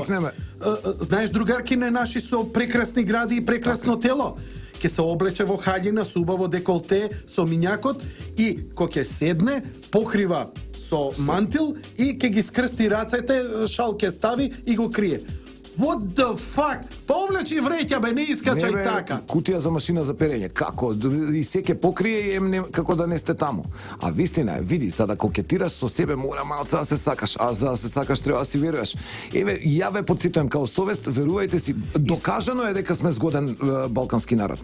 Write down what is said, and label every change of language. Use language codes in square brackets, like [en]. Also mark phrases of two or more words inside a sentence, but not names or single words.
[mk] поттикнеме. Знаеш другаркине наши со прекрасни гради и прекрасно тело? Ке се облече во хаљина со убаво деколте, со минјакот и кога ќе седне, покрива со мантил и ќе ги скрсти рацете, шал ќе стави и го крие. [en] What the fuck? [mk] Па облечи вреќа бе, не искачај Не, бе, така. Кутија за машина за перење. Како? И се ќе покрие и како да не сте таму. А вистина е, види, за да кокетираш со себе мора малце да се сакаш, а за да се сакаш треба да си веруваш. Еве, ја ве потсетувам као совест, верувајте си, докажано е дека сме згоден балкански народ.